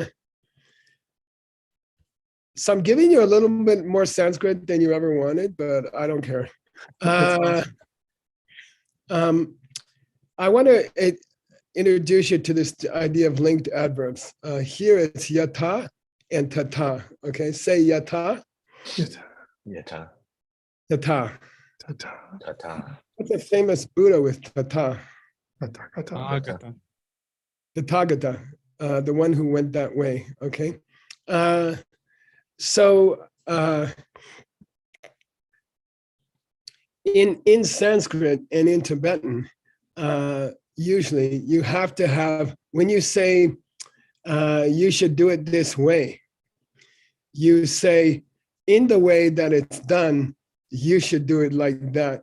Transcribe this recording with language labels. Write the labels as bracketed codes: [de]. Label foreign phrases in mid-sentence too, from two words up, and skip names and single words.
[en] Okay. So I'm giving you a little bit more Sanskrit than you ever wanted, but I don't care. I want to introduce you to this idea of linked adverbs. Here it's yata and tata. Okay, say yata, Yata, Yata, tata. tata, tata. What's a famous Buddha with tata? tathagata. Agata. Tathagata, the one who went that way. Okay, so in Sanskrit and in Tibetan, usually you have to have, when you say you should do it this way, you say in the way that it's done, you should do it like that.